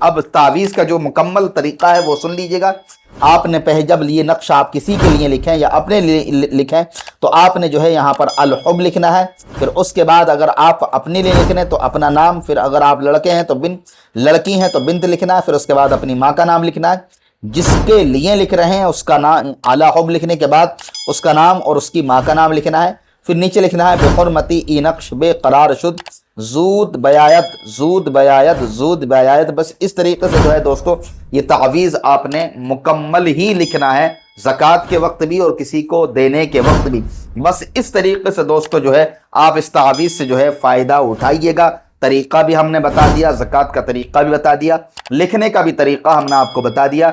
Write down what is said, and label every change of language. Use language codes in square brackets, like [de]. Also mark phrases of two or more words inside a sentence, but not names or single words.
[ur] اب تعویذ کا جو مکمل طریقہ ہے وہ سن لیجئے گا۔ آپ نے جب یہ نقش آپ کسی کے لیے لکھیں یا اپنے لیے لکھیں تو آپ نے جو ہے یہاں پر الحب لکھنا ہے، پھر اس کے بعد اگر آپ اپنے لیے لکھنے تو اپنا نام، پھر اگر آپ لڑکے ہیں تو بنت، لڑکی ہیں تو بنت لکھنا ہے، پھر اس کے بعد اپنی ماں کا نام لکھنا ہے۔ جس کے لیے لکھ رہے ہیں اس کا نام، الحب لکھنے کے بعد اس کا نام اور اس کی ماں کا نام لکھنا ہے، پھر نیچے لکھنا ہے [fa] بحرمتی ای نقش بے قرار شد زود بیایت زود بیایت زود بیایت۔ [ur] بس اس طریقے سے جو ہے دوستو یہ تعویذ آپ نے مکمل ہی لکھنا ہے، زکوٰۃ کے وقت بھی اور کسی کو دینے کے وقت بھی۔ بس اس طریقے سے دوستو جو ہے آپ اس تعویذ سے جو ہے فائدہ اٹھائیے گا۔ طریقہ بھی ہم نے بتا دیا، زکوٰۃ کا طریقہ بھی بتا دیا، لکھنے کا بھی طریقہ ہم نے آپ کو بتا دیا۔